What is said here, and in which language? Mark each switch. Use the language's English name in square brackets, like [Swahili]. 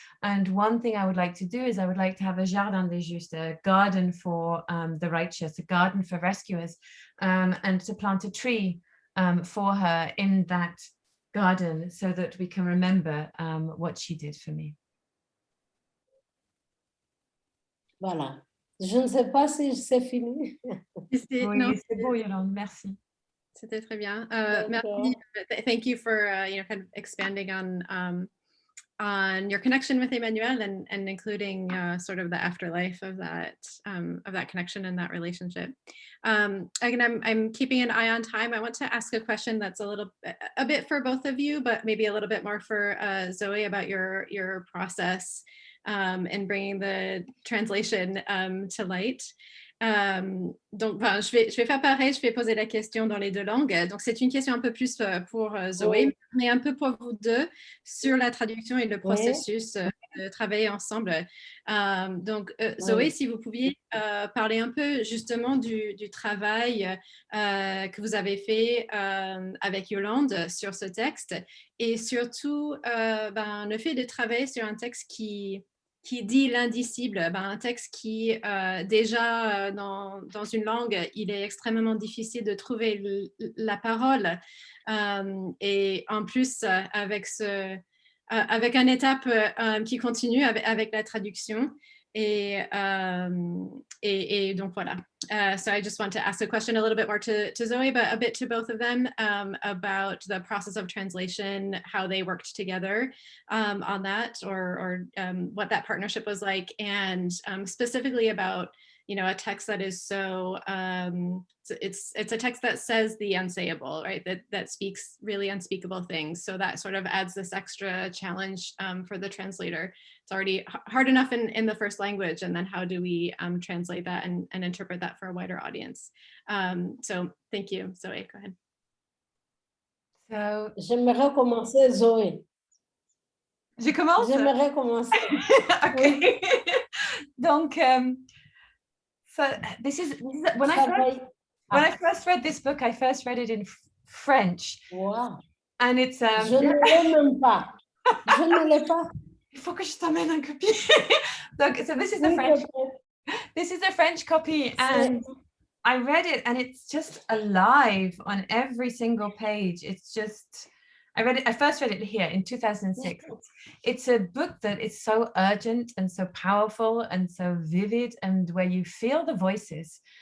[English] And one thing I would like to do is I would like to have a jardin des justes, a garden for the righteous, a garden for rescuers, and to plant a tree for her in that garden so that we can remember what she did for me. [French] Voilà. Je ne sais pas si c'est fini. Oui, c'est beau, Yolande, merci. C'était très bien. Merci. [English] Thank you for kind of expanding on your connection with Emmanuelle and including sort of the afterlife of that connection and that relationship. Again, I'm keeping an eye on time. I want to ask a question that's a bit for both of you, but maybe a little bit more for Zoe about your process in bringing the translation to light. [French] Donc, je vais faire pareil, je vais poser la question dans les deux langues. Donc, c'est une question un peu plus pour Zoé, oui, mais un peu pour vous deux sur la traduction et le processus de travailler ensemble. Donc, Zoé, oui, si vous pouviez parler un peu justement du travail que vous avez fait avec Yolande sur ce texte et surtout le fait de travailler sur un texte qui dit l'indicible, un texte qui déjà dans une langue, il est extrêmement difficile de trouver la parole et en plus avec une étape qui continue avec la traduction et donc voilà. [English] So I just want to ask a question a little bit more to Zoe, but a bit to both of them about the process of translation, how they worked together on that, or what that partnership was like, and specifically about a text that is so it's a text that says the unsayable, right? That speaks really unspeakable things. So that sort of adds this extra challenge for the translator. It's already hard enough in the first language, and then how do we translate that and interpret that for a wider audience? So thank you. Zoe, go ahead. [French] So, j'aimerais commencer, Zoé. Je commence? J'aimerais commencer. [English] Okay. [French] Oui. Donc, [English] So this is when I first read this book, I first read it in French. Wow. And it's [French] Je ne l'ai même pas. Je ne l'ai pas. Il faut que je t'amène un copie. [English] So this is the French. This is a French copy, and I read it, and it's just alive on every single page. It's just, I first read it here in 2006. It's a book that is so urgent and so powerful and so vivid, and where you feel the voices.